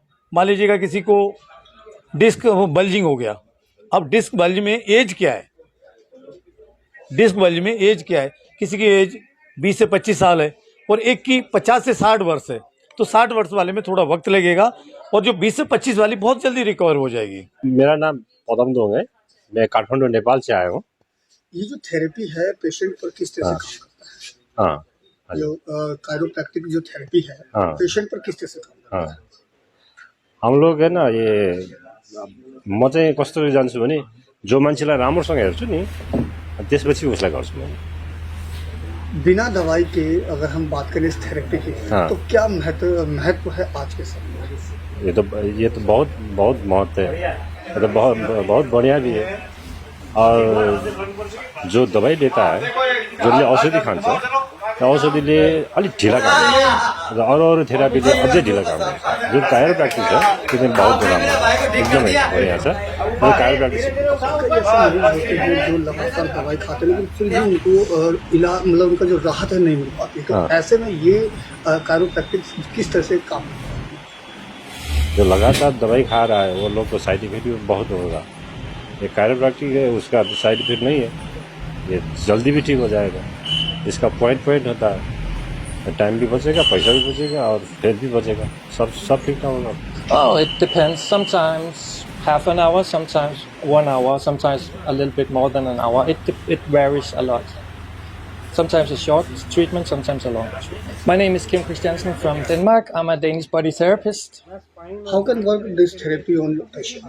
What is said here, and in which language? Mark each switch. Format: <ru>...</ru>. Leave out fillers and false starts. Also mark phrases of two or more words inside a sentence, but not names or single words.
<hi>मान लीजिएगा किसी को</hi> <en>disc bulging</en> <hi>हो गया, अब</hi> <en>disc bulge</en> <hi>में एज क्या है, किसी की एज 20 से 25 साल है और एक की 50 से 60 वर्ष है, तो 60 वर्ष वाले में थोड़ा वक्त लगेगा और जो 20 से 25 वाली बहुत जल्दी रिकवर हो जाएगी। मेरा नाम पदम दोंग है, मैं काठमांडू नेपाल से आया हूँ। ये जो थेरेपी है पेशेंट पर किस तरह से काम करता है? हाँ, जो कायरोप्रैक्टिक जो थेरेपी है पेशेंट पर किस तरह से काम करता है? हम लोग है ना, ये</hi> <ne>म चाहिँ कस्तो जान्छु भने जो मान्छेलाई राम्रोसँग हेर्छु नि त्यसपछि उसलाई गर्छु म।</ne> <hi>बिना दवाई के अगर हम बात करें इस थेरेपी की तो क्या महत्व है आज के समय में? ये तो बहुत बहुत महत्व है, ये तो बहुत बढ़िया भी है। और जो दवाई लेता है,</hi> <ne>जसले औषधि खान्छ, त्यो औषधिले अलिक ढिला काम गर्छ र अरू थेरापीले अझै ढिला काम गर्छ। जो कायरोप्रैक्टिक छ त्यो चाहिँ बहुत राम्रो, एकदमै बढ़िया छ। जो कायरोप्रैक्टिक</ne> <hi>जो लगातार दवाई खाते हैं लेकिन फिर भी उनको इलाज मतलब उनका जो राहत है नहीं मिल पाती, तो ऐसे में ये कायरोप्रैक्टिक किस तरह से काम करता है? जो लगातार दवाई खा रहा है वो लोग को</hi> <en>side effect</en> <hi>भी बहुत होगा। ये कायरोप्रैक्टिक है, उसका</hi> <en>side effect</en> <hi>नहीं है, ये जल्दी भी ठीक हो जाएगा। इसका पॉइंट होता है, टाइम भी बचेगा, पैसा भी बचेगा और हेल्थ भी बचेगा, सब ठीक ठाक होगा।</hi> <en>Oh, it depends. Sometimes half an hour, sometimes 1 hour, sometimes a little bit more than an hour. It varies a lot. Sometimes a short treatment, sometimes a long treatment. My name is Kim Christiansen from Denmark. I'm a Danish body therapist. How can work this therapy on the patient?</en>